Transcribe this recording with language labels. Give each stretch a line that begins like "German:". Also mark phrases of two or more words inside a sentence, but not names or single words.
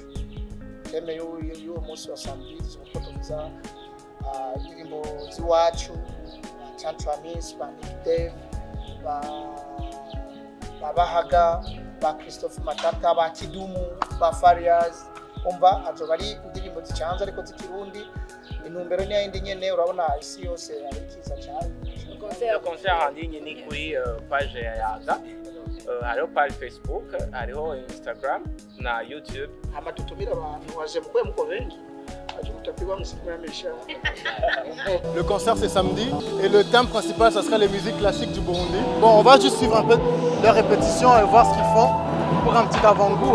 Rundi: Teme y'uwo munsi wa samedi zuko tuvuza indirimbo z'iwacu Chantramis, ba Nick Dave, ba Bahaga, ba Christophe Matata, ba Kidumu, ba Farias. Umva azo bari indirimbo zicanze ariko zikirundi. Intumbero ni yindi nyene urabona isi yose arikiza cyane.
French: Concert en ligne
Rundi: ni kuri page ya Yaga. Hariho page Facebook, hariho Instagram na YouTube. Hama tutumira abantu waje mukwe muko bengi.
French: Le concert c'est samedi et le thème principal ça sera les musiques classiques du Burundi. Bon, on va juste suivre un peu leurs répétitions et voir ce qu'ils font pour un petit avant-goût.